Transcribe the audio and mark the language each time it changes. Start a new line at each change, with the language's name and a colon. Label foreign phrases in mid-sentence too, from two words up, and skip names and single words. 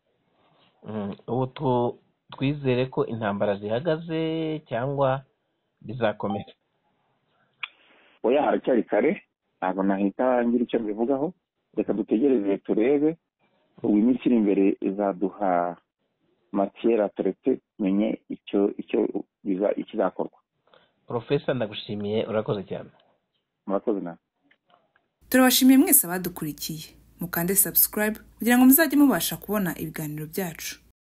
Kinyarwanda: Ubu twizere ko intambara zihagaze cyangwa bizakomeza? Oya, haracyari kare, ntabwo nahita ngira icyo mbivugaho. Reka dutegereze turebe, ubu iminsi iri imbere izaduha
French: matière à traiter,
Kinyarwanda: menye ikizakorwa. Professor, ndagushimiye, urakoze cyane. Murakoze nawe. Turabashimiye mwese abadukurikiye. Mukande subscribe kugira ngo muzajye mubasha kubona ibiganiro byacu.